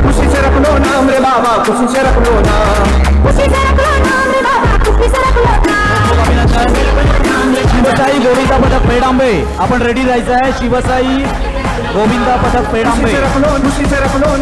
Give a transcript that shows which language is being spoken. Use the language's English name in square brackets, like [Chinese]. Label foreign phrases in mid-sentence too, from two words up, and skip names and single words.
[Hindi] खुशी से रख लो नाम रे बाबा, खुशी से रख लो नाम, खुशी से रख लो नाम रे बाबा, खुशी से रख लो नाम. [Marathi] शिवसाई गोविंदा पथक पेडांबे, आपण रेडी राहायचं आहे. शिवसाई गोविंदा पथक पेडांबे. [Hindi] खुशी से रख लो